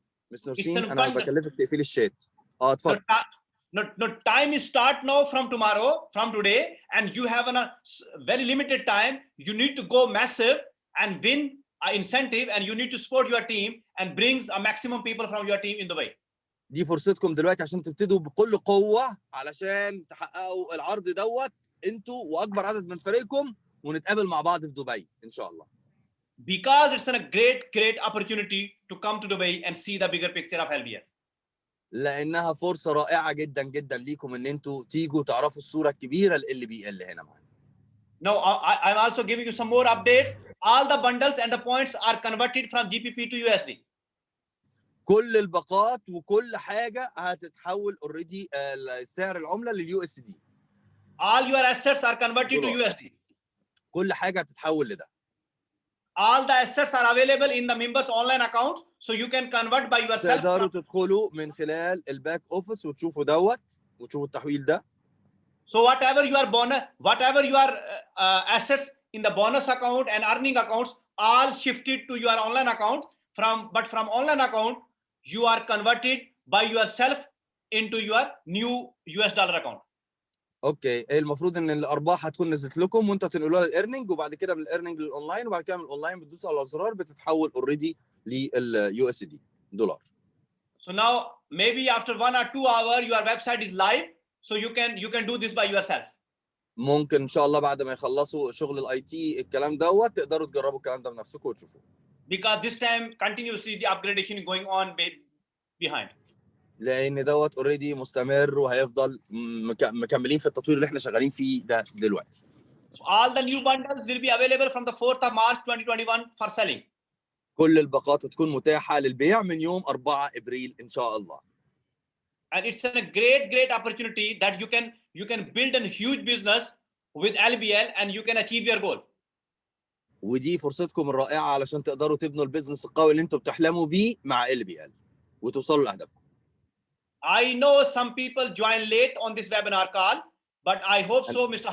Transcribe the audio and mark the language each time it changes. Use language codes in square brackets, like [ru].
[ar] مس نورسين انا بكلفك تقفلي الشات. اتفضل. [en] No, time is start now from tomorrow, from today, and you have a very limited time. You need to go massive and win an incentive, and you need to support your team and brings a maximum people from your team in Dubai. [ar] دي فرصتكم دلوقتي عشان تبتدوا بكل قوه علشان تحققوا العرض دوت انتوا واكبر عدد من فريقكم، ونتقابل مع بعض في دبي ان شاء الله. [en] Because it's a great opportunity to come to Dubai and see the bigger picture of LBL. [ar] لانها فرصه رائعه جدا جدا ليكم ان انتوا تيجوا تعرفوا الصوره الكبيره اللي بيقل هنا معانا. [en] Now I'm also giving you some more updates. All the bundles and the points are converted from GPP to USD. [ar] كل الباقات وكل حاجه هتتحول اوريدي سعر العمله لليو اس دي. [en] All your assets are converted to USD. [ar] كل حاجه هتتحول لده. [en] All the assets are available in the members online account, so you can convert by yourself. [ar] تقدروا تدخلوا من خلال الباك اوفيس وتشوفوا دوت وتشوفوا التحويل ده. [en] So whatever your assets in the bonus account and earning accounts, all shifted to your online account. From online account, you are converted by yourself into your new US dollar account. [ar] اوكي، المفروض ان الارباح هتكون نزلت لكم وانتوا تنقلوها للايرنينج، وبعد كده من الايرنينج للاونلاين، وبعد كده من الاونلاين بتدوسوا على الازرار بتتحول اوريدي لليو اس دي دولار. [en] So now maybe after 1 or 2 hours your website is live, so you can do this by yourself. [ar] ممكن ان شاء الله بعد ما يخلصوا شغل الاي تي الكلام دوت تقدروا تجربوا الكلام ده بنفسكم وتشوفوه. [en] Because this time continuously the upgradation is going on behind. [ar] لان دوت اوريدي مستمر وهيفضل مكملين في التطوير اللي احنا شغالين فيه ده دلوقتي. [en] So all the new bundles will be available from the 4th of March 2021 for selling. [ar] كل الباقات تكون متاحه للبيع من يوم 4 ابريل ان شاء الله. [en] And it's a great opportunity that you can build a huge business with LBL and you can achieve your goal. [ar] ودي فرصتكم الرائعه علشان تقدروا تبنوا البيزنس القوي اللي انتم بتحلموا بيه مع LBL وتوصلوا لاهدافكم. [en] I know some people join late on this webinar call, but I hope so Mr.